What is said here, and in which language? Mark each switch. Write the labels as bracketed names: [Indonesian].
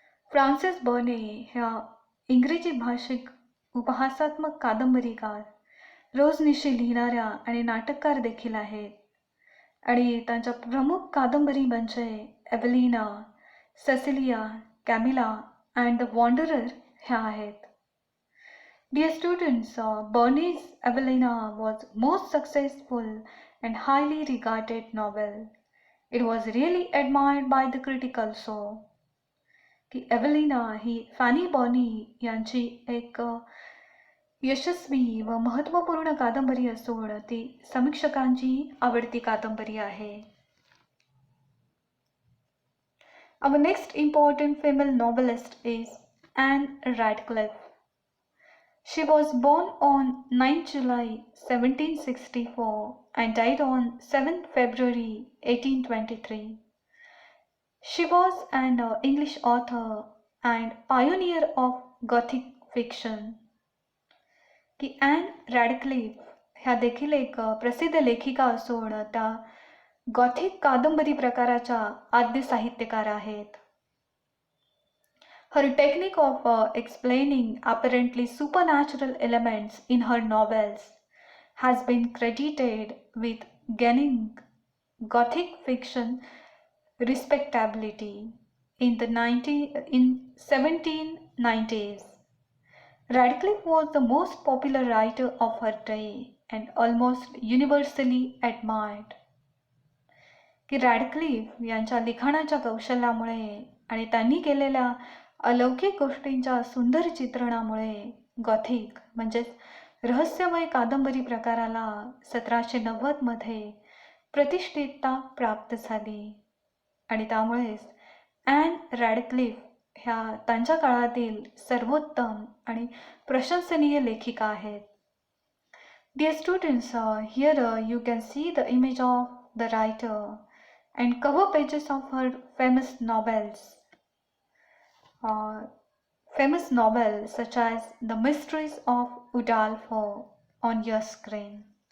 [Marathi] Francis Berne ह्या इंग्रजी भाषिक उपहासात्मक कादंबरीकार, रोजनिशी लिहिणाऱ्या आणि नाटककार देखील आहेत आणि त्यांच्या प्रमुख कादंबरी म्हणजे एव्हलिना, Cecilia, Camilla and the wanderer ह्या आहेत. [English] Dear students, Burney's Evelina was most successful and highly regarded novel. It was really admired by the critic also. [Marathi] की एव्हलिना ही फॅनी बर्नी यांची एक यशस्वी व महत्त्वपूर्ण कादंबरी असून ती समीक्षकांची आवडती कादंबरी आहे. [English] Our next important female novelist is Anne Radcliffe. She was born on 9 July 1764 and died on 7 February 1823. She was an English author and pioneer of Gothic fiction. [Marathi] की ॲन रॅडक्लिफ ह्या देखील एक प्रसिद्ध लेखिका असून त्या गॉथिक कादंबरी प्रकाराच्या आद्य साहित्यकार आहेत. [English] Her technique of explaining apparently supernatural elements in her novels has been credited with gaining Gothic fiction respectability in the 1790s. Radcliffe was the most popular writer of her day and almost universally admired. [Marathi] की Radcliffe यांच्या लिखाणाच्या कौशल्यामुळे आणि त्यांनी केलेल्या अलौकिक गोष्टींच्या सुंदर चित्रणामुळे गॉथिक म्हणजेच रहस्यमय कादंबरी प्रकाराला 1790 मध्ये प्रतिष्ठितता प्राप्त झाली आणि त्यामुळेच ॲन रॅडक्लिफ ह्या त्यांच्या काळातील सर्वोत्तम आणि प्रशंसनीय लेखिका आहेत. [English] Dear students, here you can see the image of the writer and cover pages of her famous novels. Famous novels such as The Mysteries of Udolpho on your screen.